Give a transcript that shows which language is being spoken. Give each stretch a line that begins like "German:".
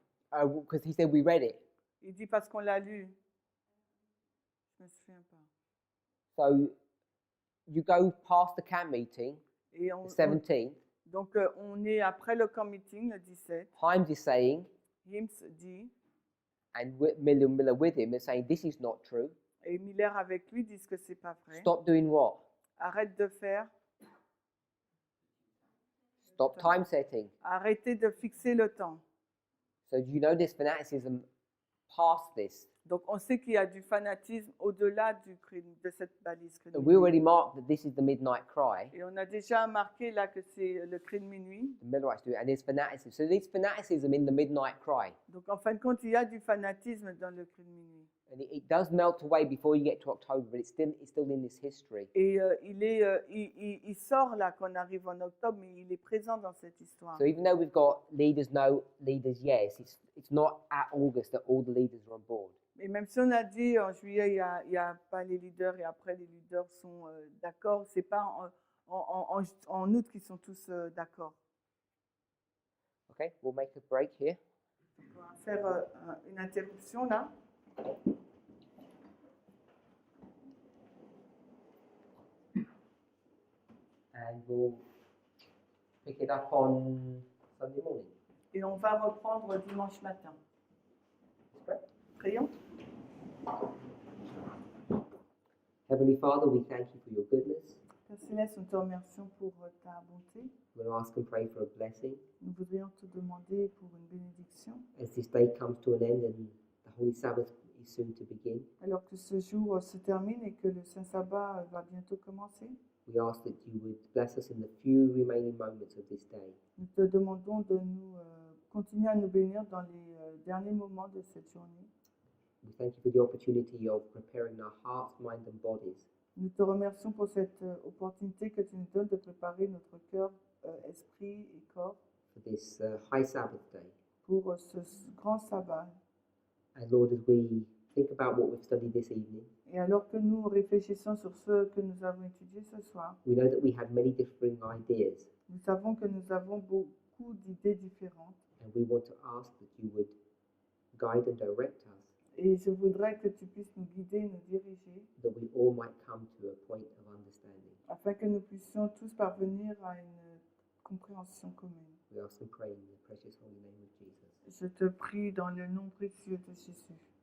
English: Because he said we read it.
French: Il dit parce qu'on l'a lu. Je me souviens pas.
English: So you go past the camp meeting,
French: Et
English: the 17th.
French: donc on est après le camp meeting, le 17.
English: Himes is saying,
French: Hims dit,
English: and Miller with him, is saying this is not true.
French: et Miller avec lui disent que c'est pas vrai.
English: Stop doing what?
French: Arrête de faire.
English: Stop time setting.
French: Arrêtez de fixer le temps.
English: So do you know this fanaticism past this?
French: Donc on sait qu'il y a du fanatisme au-delà de cette balise cri de
English: And we already
French: minuit.
English: marked that this is the midnight cry.
French: Et on a déjà marqué là que c'est le cri de minuit.
English: The Millerites do it, and there's fanaticism. So there's fanaticism in the midnight cry.
French: Donc en fin de compte, il y a du fanatisme dans le cri de minuit.
English: And it does melt away before you get to October, but it's still in this history.
French: Et il sort là quand on arrive en octobre, mais il est présent dans cette histoire.
English: So even though we've got leaders no, leaders yes, it's not at August that all the leaders are on board.
French: Et même si on a dit en juillet, il y a pas les leaders et après les leaders sont d'accord, c'est pas en août qu'ils sont tous d'accord.
English: Okay, we'll make a break here.
French: On va faire une interruption là.
English: And we'll pick it up on Sunday morning.
French: Et on va reprendre dimanche matin. Prions.
English: Heavenly Father, we thank you for your goodness.
French: Père Céleste, nous te remercions pour ta bonté.
English: We'll ask and pray for a blessing
French: Nous voudrions te demander pour une bénédiction.
English: as this day comes to an end and the Holy Sabbath is soon to begin.
French: Alors que ce jour se termine et que le Saint Sabbat va bientôt commencer,
English: We ask that you would bless us in the few remaining moments of this day.
French: nous te demandons de nous continuer à nous bénir dans les derniers moments de cette journée.
English: We thank you for the opportunity of preparing our hearts, mind and bodies
French: Nous te remercions pour cette opportunité que tu nous donnes de préparer notre cœur, esprit et corps
English: for this high Sabbath day.
French: pour ce grand sabbat.
English: And Lord, as we think about what we've studied this evening.
French: Et alors que nous réfléchissons sur ce que nous avons étudié ce soir,
English: We know that we have many differing ideas,
French: nous savons que nous avons beaucoup d'idées différentes.
English: and we want to ask that you would guide and direct us,
French: Et je voudrais que tu puisses nous guider, nous diriger,
English: that we all might come to a point of understanding.
French: afin que nous puissions tous parvenir à une compréhension commune.
English: We ask and pray in the precious holy name of Jesus.
French: Je te prie dans le nom précieux de Jésus.